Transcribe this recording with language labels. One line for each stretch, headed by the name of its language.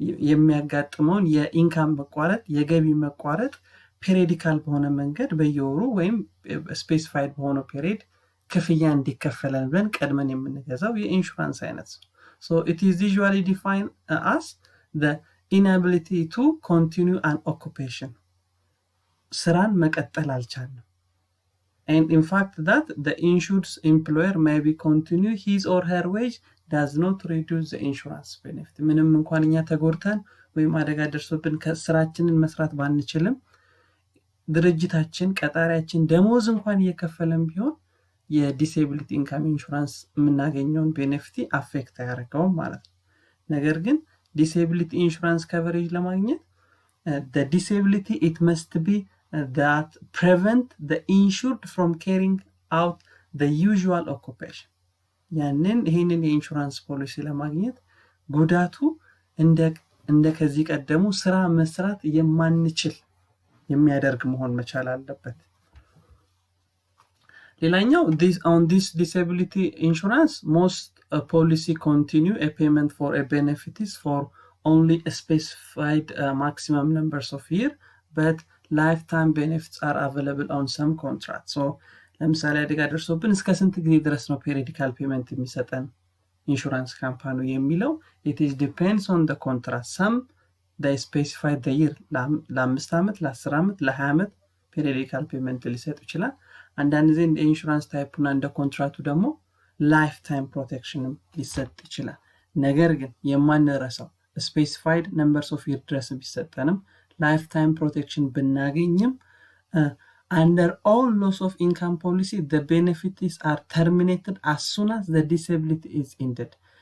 Amharic: የሚያጋጥመውን የኢንካም መቋረጥ የገቢ መቋረጥ ፔሪዲካል በሆነ መንገድ በየወሩ ወይም ስፔሲፋይድ በሆነ ፔሪድ ክፍያ እንዲከፈለን ብለን ቀድመን የምንገዛው የኢንሹራንስ አይነት ነው።
English: So it is usually defined as the inability to continue an occupation
Amharic: ስራን መቀጠል አልቻልንም።
English: And in fact that the insured employer may be continue his or her wage does not reduce the insurance benefit.
Amharic: ምንም እንኳን እኛ ተጎድተን ወይም አደጋ ደርሶብን ከስራችንን መስራት ባንችልም ድርጅታችን ቀጣሪያችን ደሞዝ እንኳን እየከፈለን ቢሆን የዲሴቢሊቲ ኢንካም ኢንሹራንስ የምናገኘውን ቤኔፊት አፌክት አያደርገውም ማለት ነው። ነገር ግን ዲሴቢሊቲ ኢንሹራንስ ከቨሬጅ ለማግኘት
English: the disability it must be that prevent the insured from carrying out the usual occupation.
Amharic: ይሄንን የኢንሹራንስ ፖሊሲ ለማግኘት ጉዳቱ እንደ ከዚህ ቀደሙ ስራ መስራት የማንችል የሚያደርግ መሆን መቻል አለበት። ሌላኛው
English: on this disability insurance most policy continue a payment for a benefits for only a specified maximum numbers of year, but lifetime benefits are available on some contracts.
Amharic: So ለምሳሌ አደጋ ደርሶብን እስከ ስንት ጊዜ ድረስ ነው ፔሪዲካል ፔመንት የሚሰጠን ኢንሹራንስ ካምፓኒ የሚለው
English: it is depends on the contract. some they specify the year
Amharic: ለ5 ዓመት ለ10 ዓመት ለ20 ዓመት ፔሪዲካል ፔመንት ሊሰጥ ይችላል። አንዳንድ ጊዜ እንደ ኢንሹራንስ ታይፑና እንደ ኮንትራክቱ ደግሞ ላይፍ ታይም ፕሮቴክሽንም ሊሰጥ ይችላል። ነገር ግን የማንረሳው
English: specified numbers of year
Amharic: ድረስ ቢሰጠንም lifetime protection ብናገኝም
English: under all loss of income policy the benefits are terminated as soon as the disability is ended.